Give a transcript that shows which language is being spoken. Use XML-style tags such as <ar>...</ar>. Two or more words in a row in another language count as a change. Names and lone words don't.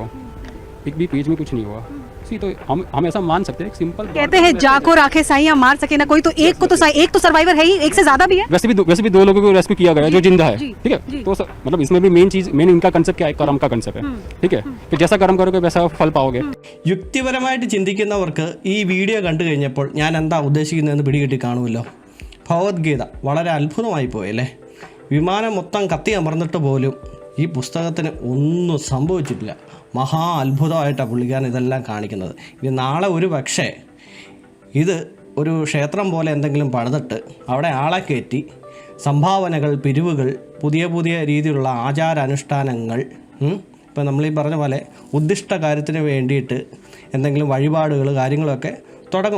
<hi>एक भी पेज में कुछ नहीं हुआ। तो हम ऐसा मान सकते हैं, सिंपल कहते हैं जाको राखे साईं मार सके ना कोई, तो एक को तो एक तो सर्वाइवर है ही, एक से ज्यादा भी है। वैसे भी 2 लोगों को रेस्क्यू किया गया है जो जिंदा है। ठीक है, तो मतलब इसमें भी मेन इनका कंसेप्ट क्या है, कर्म का कंसेप्ट है। ठीक है, कि जैसा कर्म करोगे वैसा फल पाओगे।</hi> <ml>യുക്തിപരമായിട്ട് ചിന്തിക്കുന്നവർക്ക് ഈ വീഡിയോ കണ്ടു കഴിഞ്ഞപ്പോൾ ഞാൻ എന്താ ഉദ്ദേശിക്കുന്നതെന്ന് പിടികിട്ടി കാണുമല്ലോ. ഭഗവത്ഗീത വളരെ അത്ഭുതമായി പോയല്ലേ. വിമാനം മൊത്തം കത്തി അമർന്നിട്ട് പോലും ഈ പുസ്തകത്തിന് ഒന്നും സംഭവിച്ചിട്ടില്ല. മഹാ അത്ഭുതമായിട്ടാണ് പുള്ളിക്കാരൻ ഇതെല്ലാം കാണിക്കുന്നത്. ഇനി നാളെ ഒരു പക്ഷേ ഇത് ഒരു ക്ഷേത്രം പോലെ എന്തെങ്കിലും പണിതിട്ട് അവിടെ ആളെ കയറ്റി സംഭാവനകൾ, പിരിവുകൾ, പുതിയ രീതിയിലുള്ള ആചാരാനുഷ്ഠാനങ്ങൾ, ഇപ്പം നമ്മളീ പറഞ്ഞ പോലെ ഉദ്ദിഷ്ട കാര്യത്തിന് വേണ്ടിയിട്ട് എന്തെങ്കിലും വഴിപാടുകൾ കാര്യങ്ങളൊക്കെ തുടങ്ങും.</ml>